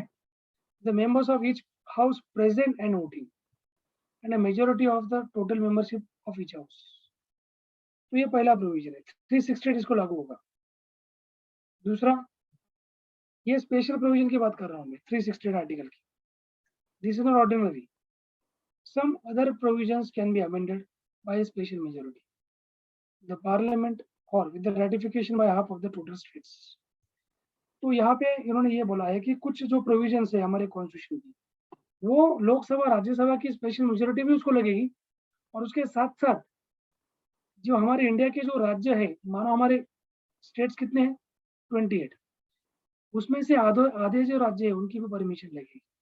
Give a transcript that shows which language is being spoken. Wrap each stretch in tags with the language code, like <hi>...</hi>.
<en>ठीक है, the members of each house present and voting and a majority of the total membership of each house.</en> <hi>तो ये पहला provision है, 368 इसको लागू होगा। दूसरा, ये स्पेशल प्रोविजन की बात कर रहा हूँ मैं, 368 आर्टिकल की।</hi> <en>This is not ordinary, some other provisions can be amended by a special majority, the parliament, or with the ratification by half of the total states।</en> <hi>तो यहाँ पे इन्होंने ये बोला है कि कुछ जो प्रोविजंस है हमारे कॉन्स्टिट्यूशन की, वो लोकसभा राज्यसभा की स्पेशल मेजोरिटी भी उसको लगेगी, और उसके साथ साथ जो हमारे इंडिया के जो राज्य है, मानो हमारे स्टेट्स कितने हैं 28, उसमें से आधे जो राज्य है उनकी भी परमिशन लगेगी।</hi>